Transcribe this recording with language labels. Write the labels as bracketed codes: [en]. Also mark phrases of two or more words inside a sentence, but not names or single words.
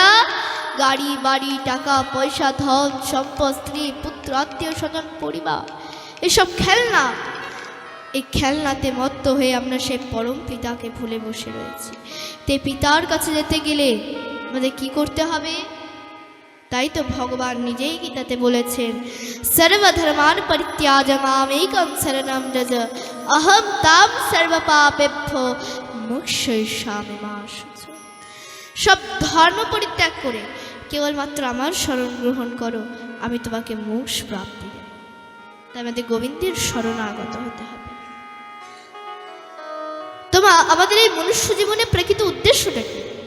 [bn] গাড়ি, বাড়ি, টাকা পয়সা, ধন সম্পদ, স্ত্রী পুত্র, আত্মীয় স্বজন, পরিবার, এসব খেলনা। এই খেলনাতে মত্ত হয়ে আমরা সেই পরম পিতাকে ভুলে বসে রয়েছি। তে পিতার কাছে যেতে গেলে আমাদের কি করতে হবে? তাই তো ভগবান নিজেই গীতাতে বলেছেন, [sa] সর্বধর্মান পরিত্যাজ্য মামেকং শরণং ব্রজ অহং তাং সর্বপাপেভ্যো মোক্ষয়িষ্যামি মা শুচ। [bn] সব ধর্ম পরিত্যাগ করে কেবলমাত্র আমার শরণ গ্রহণ করো, আমি তোমাকে মোক্ষ প্রাপ্তি দেব। তাই আমাদের গোবিন্দের শরণাগত হতে হবে। তোমা আমাদের এই মনুষ্য জীবনে প্রকৃত উদ্দেশ্যটা কি?